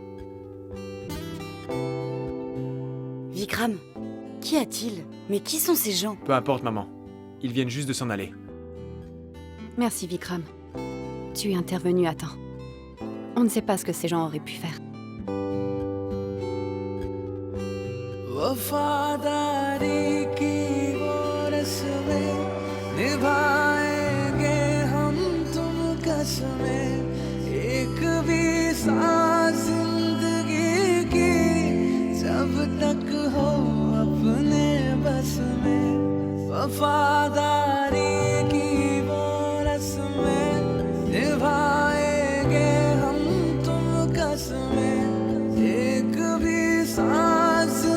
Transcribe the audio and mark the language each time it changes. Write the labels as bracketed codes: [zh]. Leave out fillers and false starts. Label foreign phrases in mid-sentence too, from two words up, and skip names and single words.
[fr] Vikram, qu'y a-t-il? Mais qui sont ces gens? Peu importe, maman. Ils viennent juste de s'en aller. Merci, Vikram. Tu es intervenu à temps. On ne sait pas ce que ces gens auraient pu faire. [hi] वफादारी की वो रस्में निभाएंगे हम तुम कसमें एक भी सांस जिंदगी की जब तक हो अपने बस में वफादारी की वो रस्में निभाएंगे हम तुम कसमें एक भी सांस